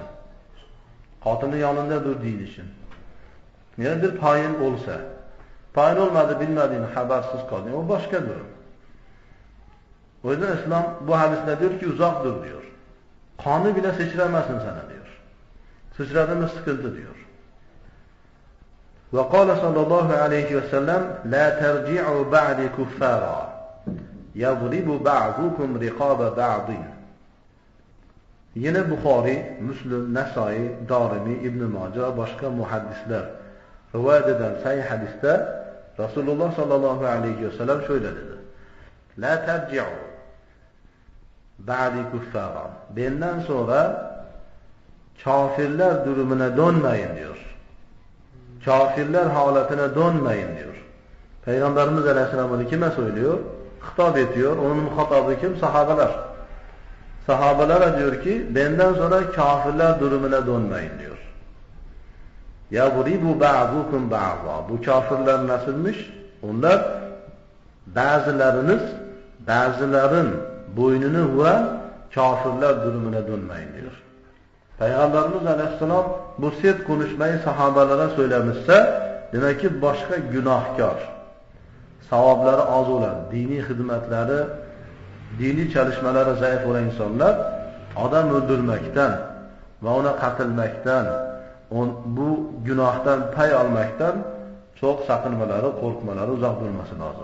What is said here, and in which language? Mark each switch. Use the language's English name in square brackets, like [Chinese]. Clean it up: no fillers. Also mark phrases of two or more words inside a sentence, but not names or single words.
[Turkish] Katilin yanında durduğun için. Yani bir payın olsa, payın olmadı bilmediğin habersiz kaldın. O başka durum. O yüzden İslam bu hadiste diyor ki uzak dur diyor. Kanı bile sıçramazsın sana diyor. Sıçradın mı sıkıntı diyor. [Arabic] وقال صلى الله عليه وسلم لا ترجعوا بعدي كفارا يضرب بعضكم رقاب بعض. [Turkish] Yine Bukhari, Müslim, Nesai, Darimi, İbn Mace başka muhaddisler rivayet eden sahih hadiste Resulullah [Arabic] صلى الله عليه وسلم [Turkish] şöyle dedi. [Arabic] لا ترجعوا بعدي كفارا. [Turkish] Benden sonra kafirler durumuna dönmeyin diyor. Kafirler haletine dönmeyin diyor. Peygamberimiz Aleyhisselam bunu kime söylüyor? Hitap ediyor. Onun muhatabı kim? Sahabeler. Sahabelere diyor ki benden sonra kafirler durumuna dönmeyin diyor. [Arabic] يَضْرِبُ بَعْضُكُمْ بَعْضًا. [Turkish] Bu kafirler nasılmış? Onlar bazıların boynunu vuran kafirler durumuna dönmeyin diyor. Peygamberimiz Aleyhisselam bu sert konuşmayı sahabelere söylemişse demek ki başka günahkar, savabları az olan, dini hizmetleri, dini çalışmalara zayıf olan insanlar adam öldürmekten ve ona katılmaktan, bu günahtan pay almaktan çok sakınmaları, korkmaları, uzak durması lazım.